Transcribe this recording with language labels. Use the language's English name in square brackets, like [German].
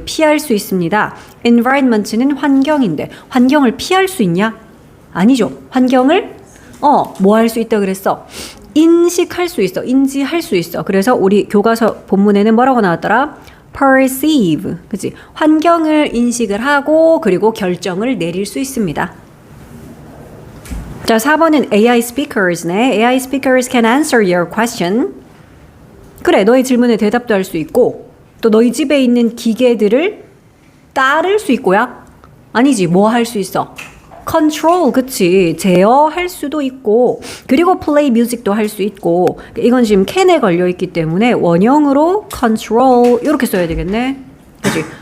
[Korean] 피할 수 있습니다. environment는 환경인데 환경을 피할 수 있냐? 아니죠. 환경을 뭐 할 수 있다 그랬어. 인식할 수 있어. 인지할 수 있어. 그래서 우리 교과서 본문에는 뭐라고 나왔더라? perceive. 그치? 환경을 인식을 하고 그리고 결정을 내릴 수 있습니다. 자, 4번은 AI speakers네. [English] AI speakers can answer your question. [Korean] 그래, 너의 질문에 대답도 할 수 있고 또 너희 집에 있는 기계들을 따를 수 있고야? 아니지, 뭐 할 수 있어? control, 그치. 제어할 수도 있고 그리고 [English] play music [Korean] 도 할 수 있고 이건 지금 can에 걸려있기 때문에 원형으로 control 이렇게 써야 되겠네. 그치?